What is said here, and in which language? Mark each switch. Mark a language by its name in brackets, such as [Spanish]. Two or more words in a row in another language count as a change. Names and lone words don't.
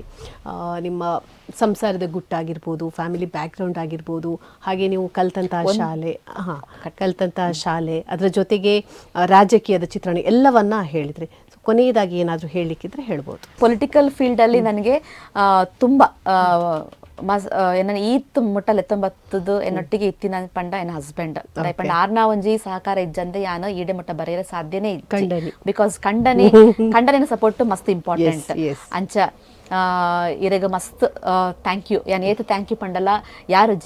[Kannada] ನಿಮ್ಮ ಸಂಸಾರದ ಗುಟ್ಟಾಗಿರ್ಬೋದು, ಫ್ಯಾಮಿಲಿ ಬ್ಯಾಕ್ಗ್ರೌಂಡ್ ಆಗಿರ್ಬೋದು, ಹಾಗೆ ನೀವು ಕಲ್ತಂತಹ ಶಾಲೆ ಅದರ ಜೊತೆಗೆ ರಾಜಕೀಯದ ಚಿತ್ರಣ ಎಲ್ಲವನ್ನ ಹೇಳಿದ್ರಿ. ಕೊನೆಯದಾಗಿ ಏನಾದರೂ ಹೇಳಲಿಕ್ಕಿದ್ರೆ ಹೇಳ್ಬೋದು. [English] political fieldalli [Tulu] ನನಗೆ ತುಂಬ ಈತ್ ಮುಟ್ಟಲ್ 19 ಎನ್ನೊಟ್ಟಿಗೆ ಇತ್ತಿನ ಪಂಡ ಎನ್ನ ಹಸ್ಬೆಂಡ್ ಪಂಡ ಆರ್ನ ಒಂಜಿ ಸಹಕಾರ ಇಜ್ಜಂದೆ ಯಾನು ಈಡೆ ಮುಟ್ಟ ಬರೆಯರೆ ಸಾಧ್ಯನೇ ಇಜ್ಜಿ. ಬಿಕಾಸ್ ಕಂಡನಿನ ಸಪೋರ್ಟ್ ಮಸ್ತ್ ಇಂಪಾರ್ಟೆಂಟ್ ಅಂಚ ಇರೆಗ [English] mast thank you [Tulu] ಯಾನ್ ಏತು [English] thank you [Tulu] ಪಂಡಲ್ಲ ಯಾರುಜ್ಜಿ.